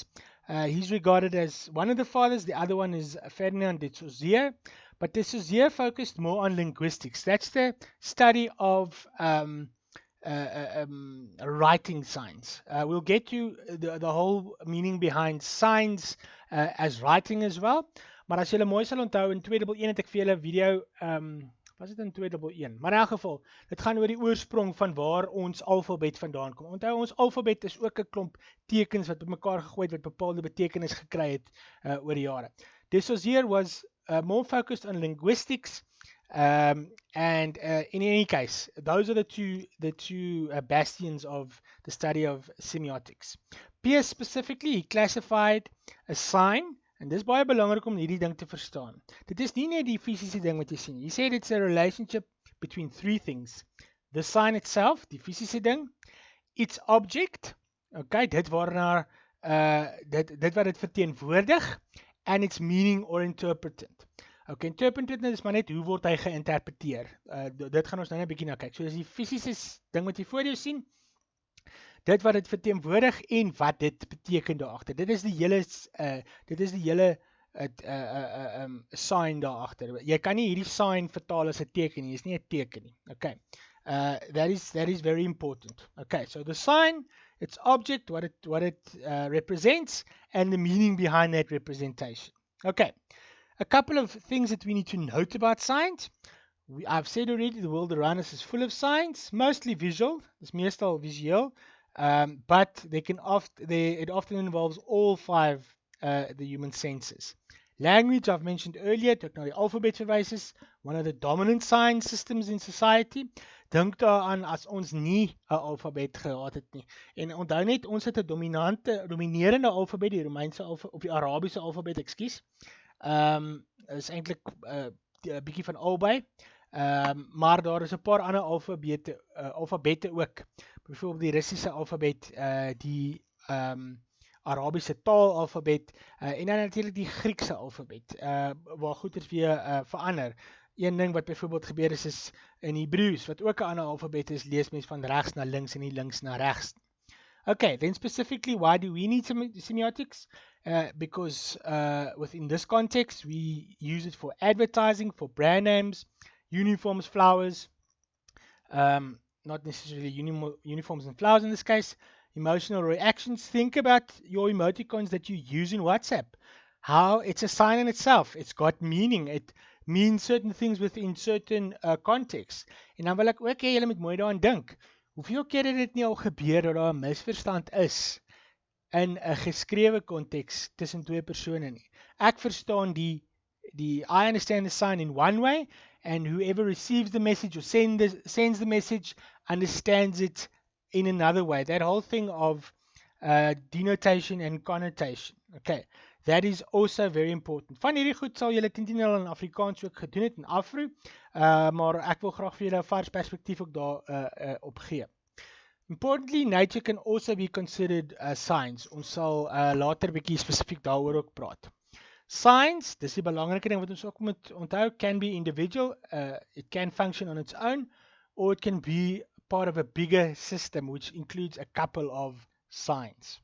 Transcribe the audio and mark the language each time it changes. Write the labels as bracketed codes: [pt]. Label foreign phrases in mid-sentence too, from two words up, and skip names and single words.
[en] He's regarded as one of the fathers. The other one is Ferdinand de Saussure. But de Saussure focused more on linguistics. That's the study of writing signs. We'll get to the whole meaning behind signs as writing as well. [af] Maar as julle mooi sal onthou, in 211 het ek vir julle video, was dit in 211? Maar in elk geval, dit gaan oor die oorsprong van waar ons alfabet vandaan kom. Onthou, ons alfabet is ook 'n klomp tekens wat bymekaar gegooi het, wat bepaalde betekenis gekry het oor die jare. [en] De Saussure was more focused on linguistics, and in any case, those are the two bastions of the study of semiotics. Peirce specifically, he classified a sign, [af] en dis baie belangrik om hierdie ding te verstaan. Dit is nie net die fisiese ding wat jy sien. [en] He said it's a relationship between three things. The sign itself, [af] die fisiese ding, [en] its object, [af] okay, dit waarna dit wat dit verteenwoordig, [en] and its meaning or interpretant. [af] Okay, interpretant is maar net hoe word hy geïnterpreteer. Dit gaan ons nou net 'n bietjie na kyk. So dis die fisiese ding wat jy voor jou sien, dit wat dit verteenwoordig en wat dit beteken daar agter. Dit is die hele sign daar agter. Jy kan nie hierdie sign vertaal as 'n teken nie. Dit is nie 'n teken nie. [en] Okay. That is very important. Okay, so the sign, its object, what it represents, and the meaning behind that representation. Okay, a couple of things that we need to note about signs. I've said already, the world around us is full of signs, mostly visual. [af] It's meestal visueel, [en] but it often involves all five the human senses. Language, I've mentioned earlier, [af] toe ek na die alfabet verwys is, [en] one of the dominant sign systems in society. [af] Dink daaraan as ons nie 'n alfabet gehad het nie. En onthou net, ons het 'n dominerende alfabet, die Romeinse alfabet, of die Arabiese alfabet, ekskuus. Is eintlik 'n bietjie van albei. Maar daar is 'n paar ander alfabette ook. Byvoorbeeld die Russiese alfabet, die Arabiese taalalfabet, en dan natuurlik die Griekse alfabet, waar goeders weer verander. Een ding wat byvoorbeeld gebeur is in Hebrews, wat ook 'n ander alfabet is, lees mens van regs na links en nie links na regs. [en] Okay, then specifically, why do we need semiotics? Because within this context, we use it for advertising, for brand names, uniforms, flowers, not necessarily uniforms and flowers in this case, emotional reactions. Think about your emoticons that you use in WhatsApp. How it's a sign in itself. It's got meaning. It means certain things within certain contexts. [af] En dan wil ek ook hê julle moet mooi daaraan dink. Hoeveel keer het dit nie al gebeur dat daar 'n misverstand is in 'n geskrewe konteks tussen twee persone nie. Ek verstaan [en] I understand the sign in one way, and whoever receives the message or sends the message understands it in another way. That whole thing of denotation and connotation. Okay, that is also very important. [af] Van hierdie goed sal julle teen al in Afrikaans ook gedoen het in Afro, maar ek wil graag vir julle 'n vars perspektief ook daar op gee. [en] Importantly, nature can also be considered signs. [af] Ons sal later 'n bietjie spesifiek daaroor ook praat. Signs, dis die belangrike ding wat ons ook moet onthou, [en] can be individual, it can function on its own, or it can be part of a bigger system which includes a couple of signs.